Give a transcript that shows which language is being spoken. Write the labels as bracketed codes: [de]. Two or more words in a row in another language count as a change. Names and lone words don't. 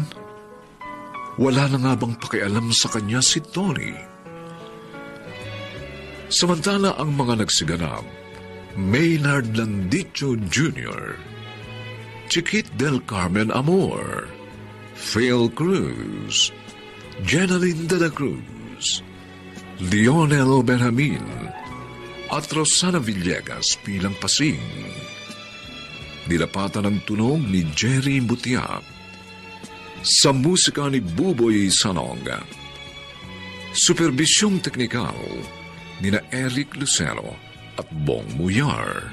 [tl] Wala na nga bang pakialam sa kanya si Tony? Samantala ang mga nagsiganap, Maynard Landicho Jr., Chiquit del Carmen Amor, Phil Cruz, Jenaline de la Cruz, Lionel Benjamin, at Rosana Villegas bilang Pasing. Nilapatan ng tunog ni Jerry Butiap. Sa musika ni Buboy Sanog. Superbisyong teknikal ni na Eric Lucero at Bong Muyar.